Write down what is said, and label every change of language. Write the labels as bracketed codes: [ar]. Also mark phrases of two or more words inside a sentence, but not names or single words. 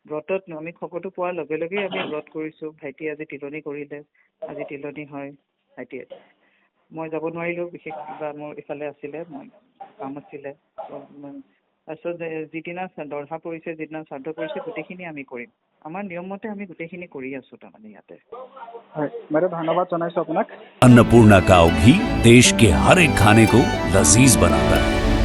[as] ব্ৰতত আমি খবৰটো পোৱাৰ লগে লগেই আমি ব্ৰত কৰিছোঁ। ভাইটি আজি তিলনি কৰিলে, আজি তিলনি হয় ভাইটিয়ে। মই যাব নোৱাৰিলোঁ, বিশেষ কিবা মোৰ ইফালে আছিলে, মই কাম আছিলে। তাৰপিছত যিদিনা দৰহা পৰিছে, যিদিনা শ্ৰাদ্ধ পৰিছে, গোটেইখিনি আমি কৰিম। আমাৰ নিয়মমতে আমি গোটেইখিনি কৰি আছোঁ তাৰমানে ইয়াতে। হয় বাইদেউ, ধন্যবাদ জনাইছোঁ আপোনাক। [hi] अन्नपूर्णा काव घी देश के हर एक खाने को लजीज बनाता है।